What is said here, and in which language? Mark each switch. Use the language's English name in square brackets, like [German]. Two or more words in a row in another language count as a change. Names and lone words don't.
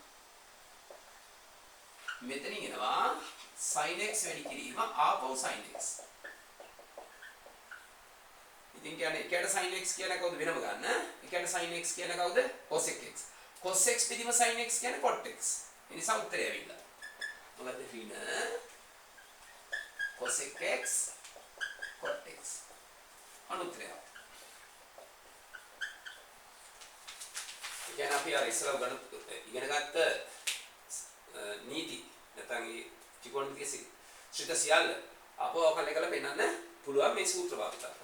[Sinhala] මෙතනින් එනවා sin x වැඩි කිරීම ආපහු sin x. ඉතින් කියන්නේ එකට sin x කියන කවුද වෙනම ගන්න? එකට sin x කියන කවුද? cos x. cos x බෙදීම sin x කියන්නේ cot x. ඒ නිසා උත්තරය ඇවිල්ලා. මොකද ඍණ cos x cot x. අනුත්තරය. ඉතින් අපි අර ඉස්සරහ ඉගෙන ගත්ත නීති නැත්නම් ඒ ත්‍රිකෝණමිතික ශ්‍රිත සියල්ල අපව කල් එකල පෙන්නන්න පුළුවන් මේ සූත්‍ර භාවිත කරලා.